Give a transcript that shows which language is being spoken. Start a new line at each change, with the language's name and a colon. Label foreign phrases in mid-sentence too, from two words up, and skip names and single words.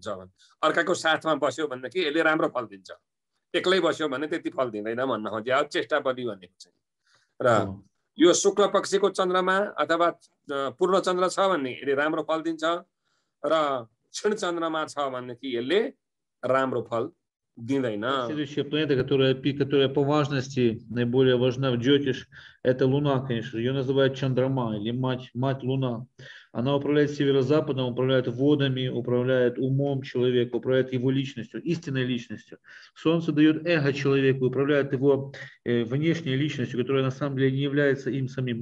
Nepali: अर्काको साथमा बस्यो भनेदेखि यसले राम्रो फल दिन्छ, एक्लै बस्यो भने त्यति फल दिँदैन भन्न खोजे चेष्टा बलि भनेको चाहिँ। र यो शुक्ल पक्षको चन्द्रमा अथवा पूर्ण चन्द्र छ भने यसले राम्रो फल दिन्छ, र क्षीण चन्द्रमा छ भनेदेखि यसले राम्रो फल दिँदैन।
Russian: Следующая планета, которая по важности наиболее важна в Джотиш, это Луна, конечно. Ее называют Чандрама или мать Луна. Она управляет северо-западом, управляет водами, управляет умом человека, управляет его личностью, истинной личностью. Солнце дает эго человеку, управляет его внешней личностью, которая на самом деле не является им самим.